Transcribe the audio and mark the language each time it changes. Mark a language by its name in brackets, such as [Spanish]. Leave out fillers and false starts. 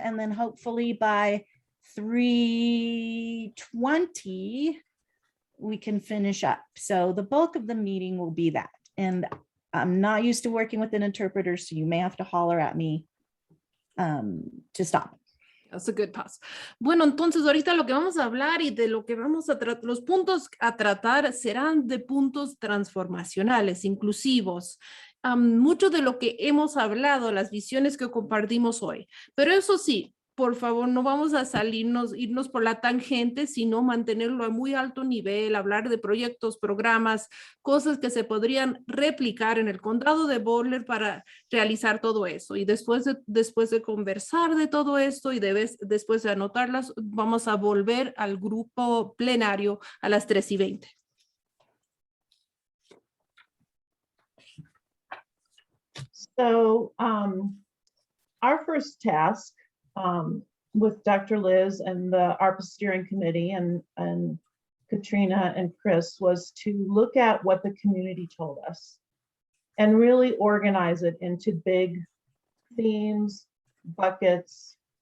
[English] And then hopefully by 3:20, we can finish up. So the bulk of the meeting will be that. And I'm not used to working with an interpreter, so you may have to holler at me to stop. That's a good pass. [Spanish] Bueno, entonces ahorita lo que vamos a hablar y de lo que vamos a tratar, los puntos a tratar serán de puntos transformacionales, inclusivos. Mucho de lo que hemos hablado, las visiones que compartimos hoy. Pero eso sí, por favor, no vamos a irnos por la tangente, sino mantenerlo a muy alto nivel, hablar de proyectos, programas, cosas que se podrían replicar en el condado de Boulder para realizar todo eso. Y después de conversar de todo esto y después de anotarlas, vamos a volver al grupo plenario a las 3:20. [English] So our first task with Dr. Liz and the ARPA steering committee and Katrina and Chris was to look at what the community told us and really organize it into big themes, buckets.